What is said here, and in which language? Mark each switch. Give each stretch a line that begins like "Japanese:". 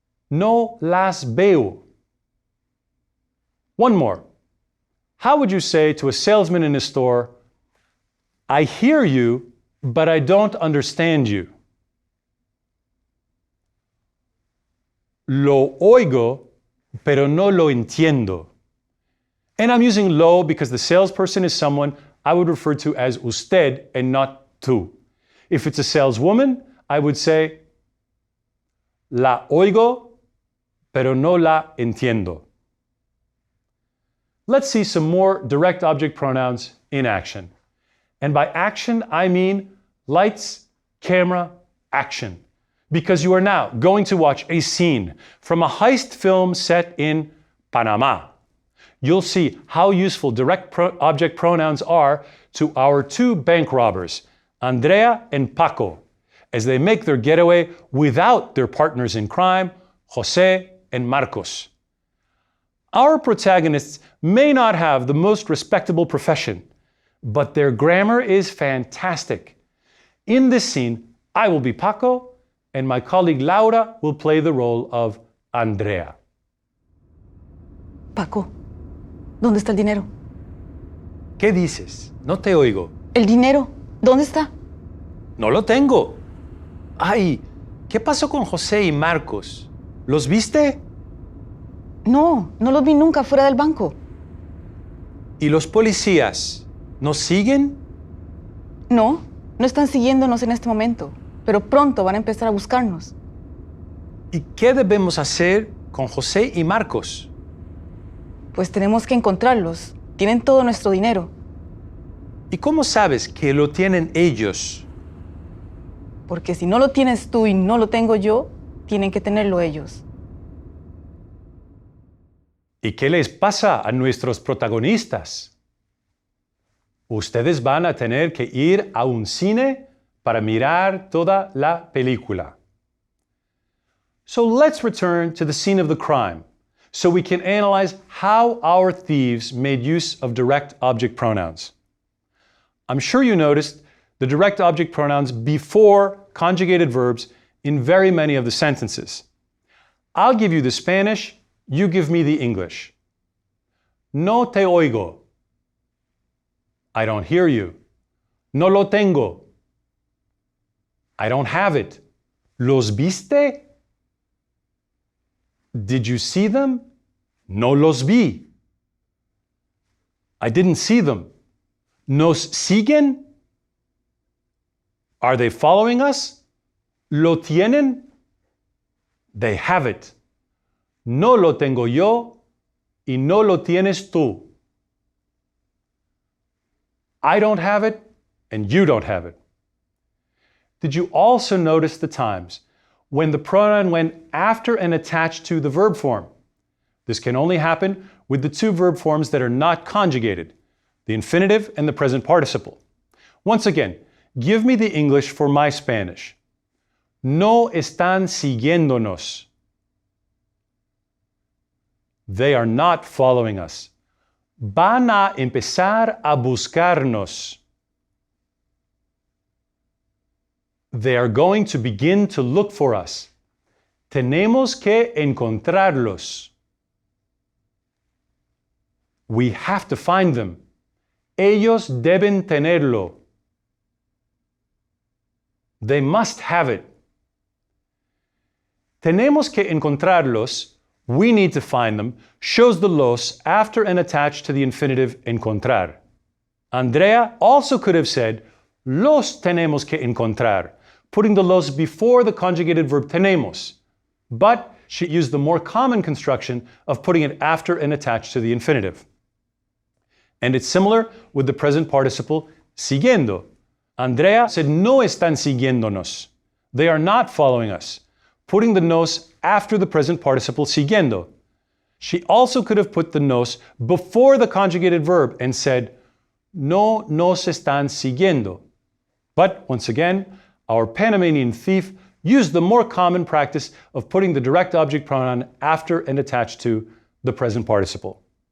Spanish: No las veo.
English: One more. How would you say to a salesman in a store, I hear you, but I don't understand you?
Spanish: Lo oigo, pero no lo entiendo.
English: And I'm using lo because the salesperson is someone I would refer to as usted and not tú. If it's a saleswoman, I would say
Spanish: la oigo, pero no la entiendo.
English: Let's see some more direct object pronouns in action. And by action, I mean lights, camera, action. Because you are now going to watch a scene from a heist film set in Panama. You'll see how useful direct object pronouns are to our 2 bank robbers, Andrea and Paco, as they make their getaway without their partners in crime, Jose and Marcos. Our protagonists may not have the most respectable profession, but their grammar is fantastic. In this scene, I will be Paco, and my colleague Laura will play the role of Andrea.
Spanish: Paco, ¿dónde está el dinero? ¿Qué dices? No te oigo. ¿El dinero? ¿Dónde está? No lo tengo. Ay, ¿qué pasó con José y Marcos? ¿Los viste? No, no los vi nunca fuera del banco. ¿Y los policías nos siguen? No, no están siguiéndonos en este momento, pero pronto van a empezar a buscarnos. ¿Y qué debemos hacer con José y Marcos? Pues tenemos que encontrarlos. Tienen todo nuestro dinero. ¿Y cómo sabes que lo tienen ellos? Porque si no lo tienes tú y no lo tengo yo, tienen que tenerlo ellos. ¿Y qué les pasa a nuestros protagonistas? Ustedes van a tener que ir a un cine para mirar toda la película.
English: So let's return to the scene of the crime so we can analyze how our thieves made use of direct object pronouns. I'm sure you noticed the direct object pronouns before conjugated verbs in very many of the sentences. I'll give you the Spanish, you give me the English.
Spanish: No te oigo.
English: I don't hear you.
Spanish: No lo tengo.
English: I don't have it.
Spanish: ¿Los viste?
English: Did you see them?
Spanish: No los vi.
English: I didn't see them.
Spanish: ¿Nos siguen?
English: Are they following us?
Spanish: ¿Lo tienen?
English: They have it.
Spanish: No lo tengo yo y no lo tienes tú.
English: I don't have it and you don't have it. Did you also notice the times when the pronoun went after and attached to the verb form? This can only happen with the two verb forms that are not conjugated, the infinitive and the present participle. Once again, give me the English for my Spanish.
Spanish: No están siguiéndonos.
English: They are not following us.
Spanish: Van a empezar a buscarnos.
English: They are going to begin to look for us.
Spanish: Tenemos que encontrarlos.
English: We have to find them.
Spanish: Ellos deben tenerlo.
English: They must have it.
Spanish: Tenemos que encontrarlos,
English: we need to find them, shows the los after and attached to the infinitive encontrar. Andrea also could have said,
Spanish: los tenemos que encontrar,
English: putting the los before the conjugated verb tenemos. But she used the more common construction of putting it after and attached to the infinitive. And it's similar with the present participle siguiendo. Andrea said,
Spanish: no están siguiéndonos.
English: They are not following us, putting the nos after the present participle siguiendo. She also could have put the nos before the conjugated verb and said,
Spanish: no nos están siguiendo.
English: But once again, our Panamanian thief used the more common practice of putting the direct object pronoun after and attached to the present participle.